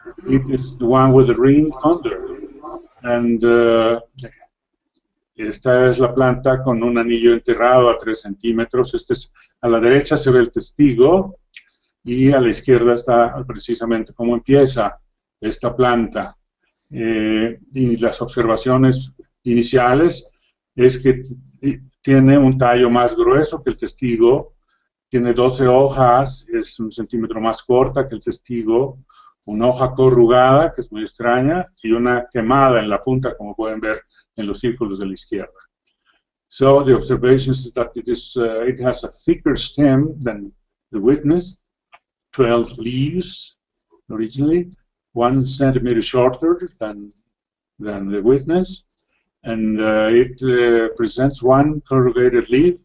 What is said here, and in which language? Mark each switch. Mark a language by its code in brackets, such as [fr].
[en] It is the one with the ring under. [es] And esta es la planta con un anillo enterrado a 3 centímetros. A la derecha se ve el testigo y a la izquierda está precisamente cómo empieza esta planta. Y las observaciones iniciales es que tiene un tallo más grueso que el testigo, tiene 12 hojas, es 1 centímetro más corta que el testigo, una hoja corrugada, que es muy extraña, y una quemada en la punta, como pueden ver en los círculos de la izquierda. [en] So the observation is that it has a thicker stem than the witness, 12 leaves originally, 1 centimeter shorter than the witness, and it presents 1 corrugated leaf.